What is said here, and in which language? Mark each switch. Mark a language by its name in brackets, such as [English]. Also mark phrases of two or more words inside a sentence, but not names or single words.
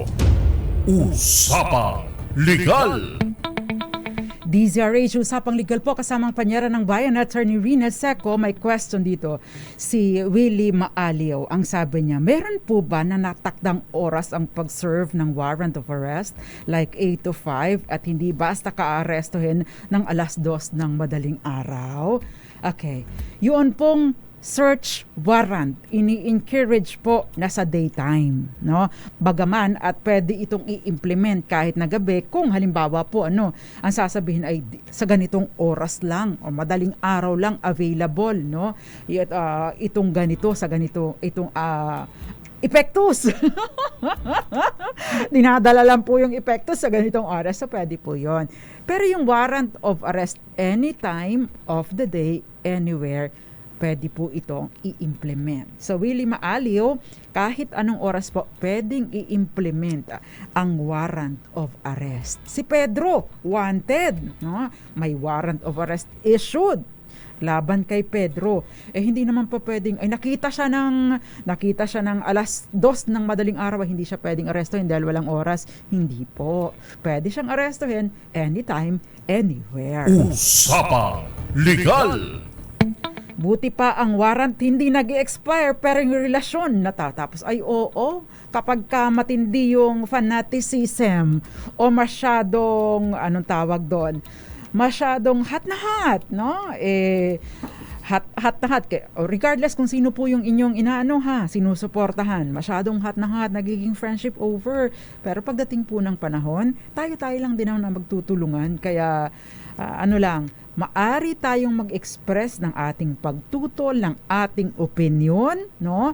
[Filipino] Usapang Legal. DZRH, usapang legal po kasama ang panyera ng bayan, Attorney Rina Seco. May question dito. Si Willie Maaliw, ang sabi niya, meron po ba na natakdang oras ang pag-serve ng [English] warrant of arrest like 8 to 5 [Filipino] at hindi basta ka-arestuhin ng 2:00 ng madaling araw? Okay. Yun pong [English] search warrant, [Filipino] ini-encourage po na sa daytime, no? Bagaman at pwede itong i-implement kahit na gabi kung halimbawa po ang sasabihin ay sa ganitong oras lang o madaling araw lang available, no? Itong ganito sa ganito, itong epektus. Dinadala lang po yung epektus sa ganitong oras, so pwede po yon. Pero yung [English] warrant of arrest anytime of the day, anywhere, [Filipino] pwede po itong i-implement. So Willie Maaliw, kahit anong oras po, pwedeng i-implement ang [English] warrant of arrest. [Filipino] Si Pedro, wanted, no? May [English] warrant of arrest issued [Filipino] laban kay Pedro. Hindi naman po pwedeng, nakita siya ng 2:00 ng madaling araw, hindi siya pwedeng arestuhin dahil walang oras. Hindi po. Pwede siyang arestuhin [English] anytime, anywhere. [Filipino] Usapang Legal. Buti pa ang warrant hindi nag-expire pero yung relasyon natatapos. Ay oo, kapag ka matindi yung fanaticism o masyadong, anong tawag doon, masyadong hot na hot, no? Hot na hot. Regardless kung sino po yung inyong sinusuportahan. Masyadong hot na hot, nagiging [English] friendship over. [Filipino] Pero pagdating po ng panahon, tayo lang din ang magtutulungan. Kaya, maari tayong mag-express ng ating pagtutol, ng ating opinion, no?